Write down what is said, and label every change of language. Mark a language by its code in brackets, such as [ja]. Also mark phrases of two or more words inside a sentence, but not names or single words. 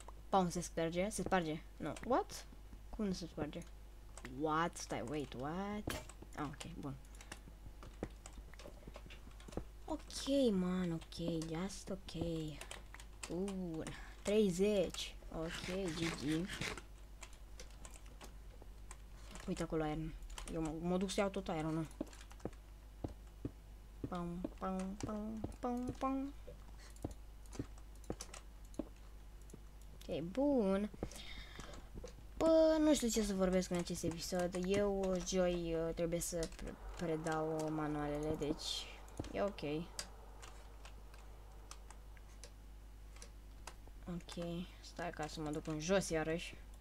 [ro] Pam, se sparge? Se sparge? Nu. What? Cum nu se sparge? [en] What? Stai, wait, what? Ah, ok, bun. Ok, man, ok, just ok. [ro] Bun. 30. [en] Ok, GG. [ro] Uite acolo iron. Eu mă duc să iau tot ironul. Pam, pam, pam, pam, pam. Ok, bun. Bă, nu știu ce să vorbesc în acest episod. Eu, joi, trebuie să predau manualele, deci e ok. Ok, stai ca să mă duc în jos iarăși.